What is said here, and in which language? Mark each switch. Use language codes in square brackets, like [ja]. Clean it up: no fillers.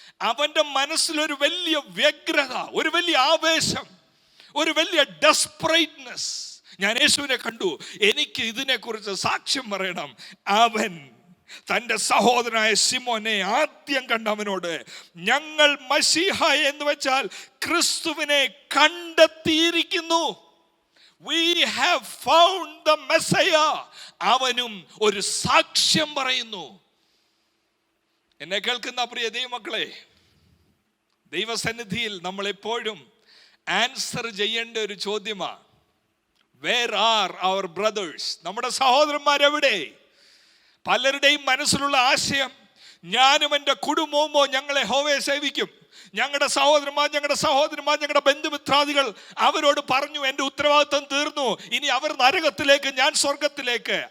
[ml] അവന്റെ മനസ്സിലൊരു വലിയ വ്യഗ്രത, ഒരു വലിയ ആവേശം, ഒരു വലിയ ഡെസ്പറേറ്റ്നെസ്. ഞാൻ യേശുവിനെ കണ്ടു, എനിക്ക് ഇതിനെക്കുറിച്ച് സാക്ഷ്യം പറയണം. അവൻ തൻ്റെ സഹോദരനായ ശിമോനെ ആദ്യം കണ്ടവനോട്, ഞങ്ങൾ മശീഹ എന്ന് വെച്ചാൽ ക്രിസ്തുവിനെ കണ്ടെത്തിയിരിക്കുന്നു. [en] We have found the Messiah. [ml] അവനും ഒരു സാക്ഷ്യം പറയുന്നു. എന്നെ കേൾക്കുന്ന പ്രിയ ദൈവമക്കളെ, ദൈവസന്നിധിയിൽ നമ്മൾ എപ്പോഴും ആൻസർ ചെയ്യേണ്ട ഒരു ചോദ്യമാണ്, [en] Where are our brothers? [ml] നമ്മുടെ സഹോദരന്മാരെവിടെ? പലരുടെയും മനസ്സിലുള്ള ആശയം, ഞാനും എൻ്റെ കുടുംബവുമോ ഞങ്ങളെ യഹോവയെ സേവിക്കും, ഞങ്ങളുടെ സഹോദരന്മാർ, ഞങ്ങളുടെ ബന്ധുമിത്രാദികൾ അവരോട് പറഞ്ഞു, എൻ്റെ ഉത്തരവാദിത്വം തീർന്നു, ഇനി അവർ നരകത്തിലേക്ക്, ഞാൻ സ്വർഗത്തിലേക്ക്.